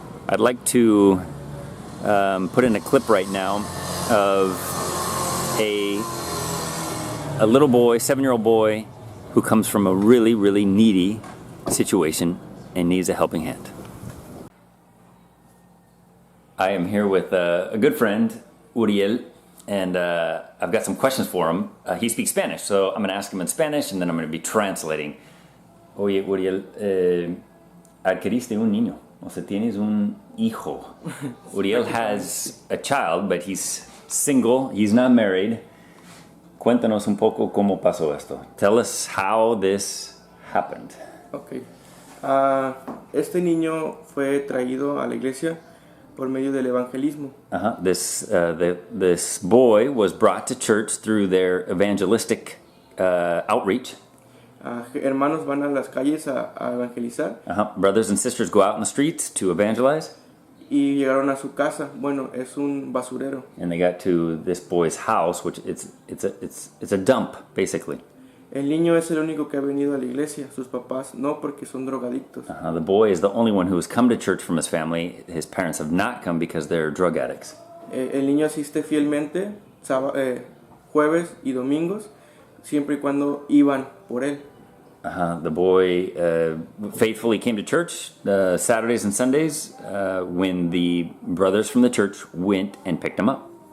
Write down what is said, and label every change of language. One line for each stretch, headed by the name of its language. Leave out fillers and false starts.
English: I'd like to put in a clip right now of a little boy, 7-year-old boy, who comes from a really needy situation and needs a helping hand. I am here with a good friend, Uriel, and I've got some questions for him. He speaks Spanish, so I'm going to ask him in Spanish, and then I'm going to be translating.
Spanish: Oye, Uriel, adquiriste un niño, o sea, tienes un hijo.
English: Uriel has a child, but he's single, he's not married.
Spanish: Cuéntanos un poco cómo pasó esto.
English: Tell us how this happened. Okay.
Spanish: Este niño fue traído a la iglesia por medio del evangelismo.
English: This boy was brought to church through their evangelistic outreach.
Spanish: hermanos van a las calles a evangelizar.
English: Brothers and sisters go out in the streets to evangelize.
Spanish: Y llegaron a su casa. Bueno, es un basurero.
English: And they got to this boy's house, which it's a dump, basically.
Spanish: El niño es el único que ha venido a la iglesia. Sus papás no, porque son drogadictos.
English: The boy is the only one who has come to church from his family. His parents have not come because they're drug addicts.
Spanish: El niño asiste fielmente jueves y domingos, siempre y cuando iban por él.
English: The boy faithfully came to church Saturdays and Sundays when the brothers from the church went and picked him up.